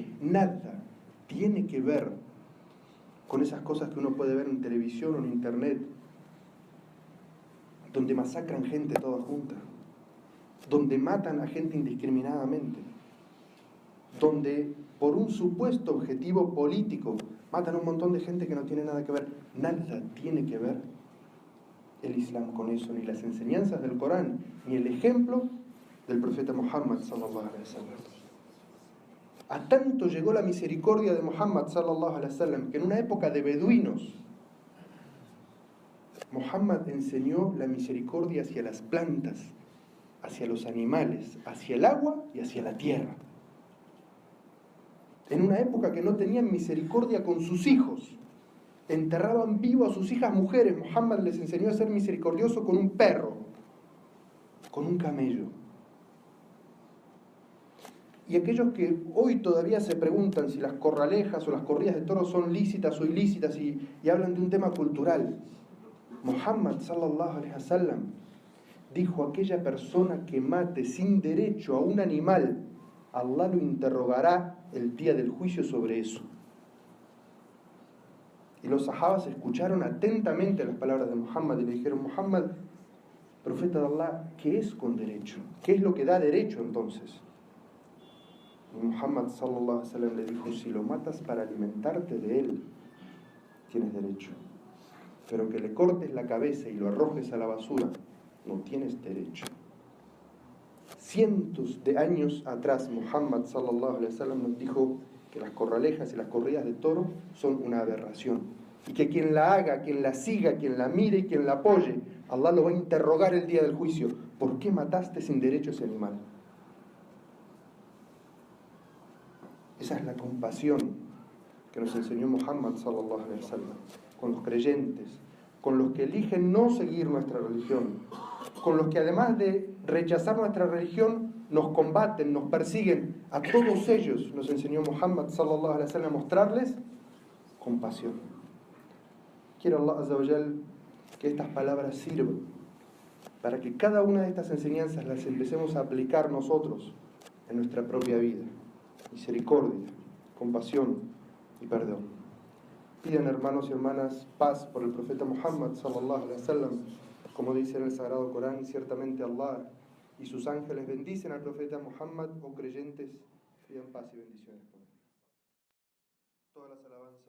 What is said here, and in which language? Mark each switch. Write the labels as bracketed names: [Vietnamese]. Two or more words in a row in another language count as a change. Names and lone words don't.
[Spanish] Nada tiene que ver con esas cosas que uno puede ver en televisión o en internet, donde masacran gente toda junta, donde matan a gente indiscriminadamente, donde por un supuesto objetivo político matan a un montón de gente que no tiene nada que ver. Nada tiene que ver el Islam con eso, ni las enseñanzas del Corán, ni el ejemplo del profeta Muhammad [Arabic] صلى الله عليه وسلم. [Spanish] A tanto llegó la misericordia de Muhammad [Arabic] صلى الله عليه وسلم [Spanish] que en una época de beduinos, Muhammad enseñó la misericordia hacia las plantas, hacia los animales, hacia el agua y hacia la tierra. En una época que no tenían misericordia con sus hijos, enterraban vivo a sus hijas mujeres, Muhammad les enseñó a ser misericordioso con un perro, con un camello. Y aquellos que hoy todavía se preguntan si las corralejas o las corridas de toros son lícitas o ilícitas y hablan de un tema cultural, Muhammad [Arabic] صلى الله عليه وسلم [Spanish] dijo: aquella persona que mate sin derecho a un animal, Allah lo interrogará el día del juicio sobre eso. Y los sahabas escucharon atentamente las palabras de Muhammad y le dijeron: Muhammad, profeta de Allah, ¿qué es con derecho? ¿Qué es lo que da derecho entonces? Y Muhammad [Arabic] صلى الله عليه وسلم [Spanish] le dijo: si lo matas para alimentarte de él, tienes derecho. Pero que le cortes la cabeza y lo arrojes a la basura, no tienes derecho. Cientos de años atrás, Muhammad [Arabic] صلى الله عليه وسلم [Spanish] nos dijo que las corralejas y las corridas de toro son una aberración, y que quien la haga, quien la siga, quien la mire y quien la apoye, Allah lo va a interrogar el día del juicio: ¿por qué mataste sin derecho a ese animal? Esa es la compasión que nos enseñó Muhammad [Arabic] صلى الله عليه وسلم [Spanish] con los creyentes, con los que eligen no seguir nuestra religión, con los que además de rechazar nuestra religión nos combaten, nos persiguen. A todos ellos nos enseñó Muhammad [Arabic] صلى الله عليه وسلم [Spanish] a mostrarles compasión. Quiero Allah [Arabic] عز وجل [Spanish] que estas palabras sirvan para que cada una de estas enseñanzas las empecemos a aplicar nosotros en nuestra propia vida. Misericordia, compasión y perdón. Pidan, hermanos y hermanas, paz por el profeta Muhammad [Arabic] صلى الله عليه وسلم. [Spanish] Como dice en el Sagrado Corán, ciertamente Allah y sus ángeles bendicen al profeta Muhammad. Oh creyentes, pidan paz y bendiciones por él. Todas las alabanzas